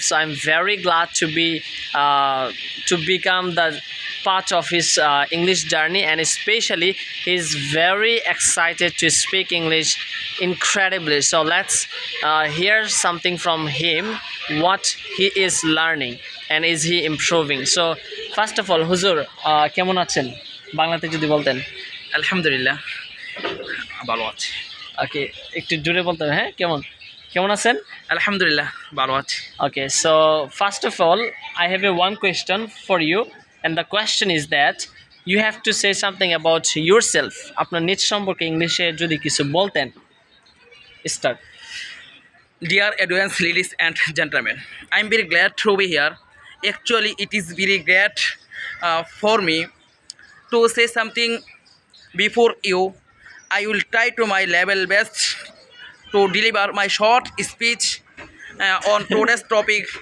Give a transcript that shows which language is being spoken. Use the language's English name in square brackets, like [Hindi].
[English] So I'm very glad to become the part of his English journey, and especially he's very excited to speak English incredibly. So let's hear something from him, what he is learning and is he improving. So first of all, [Bangla] হুজুর কেমন আছেন বাংলাতে যদি বলতেন। আলহামদুলিল্লাহ ভালো আছি। ওকে, একটু জোরে বলতেন। হ্যাঁ, কেমন কেমন আছেন? আলহামদুলিল্লাহ ভালো আছি। [English] Okay, so first of all, I have a one question for you, and the question is that you have to say something about yourself. [Bangla] আপনার নিজ সম্পর্কে ইংলিশে যদি কিছু বলতেন। [English] Start. Dear audience, ladies and gentlemen, I'm very glad to be here. Actually, it is very great for me to say something before you. I will try to my level best to deliver my short speech on today's topic.